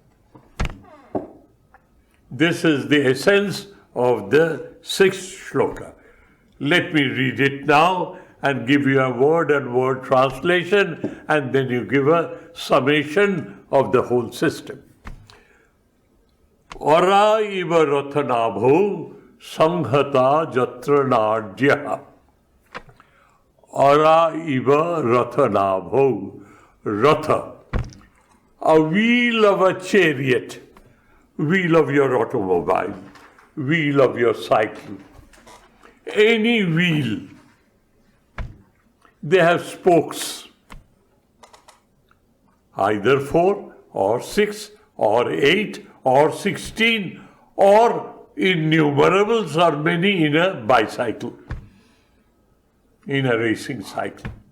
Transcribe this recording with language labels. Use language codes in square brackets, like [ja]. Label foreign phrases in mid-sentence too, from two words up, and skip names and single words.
[en] This is the essence of the 6th shloka. Let me read it now and give you a word-and-word translation, and then you give a summation of the whole system. [sa] Ora iva rathanabho sanghata jatra nadya. Ora iva rathanabho. [en] Ratha, a wheel of a chariot, wheel of your automobile, wheel of your cycle, any wheel. They have spokes, either 4 or 6 or 8 or 16 or innumerables or many in a bicycle, in a racing cycle.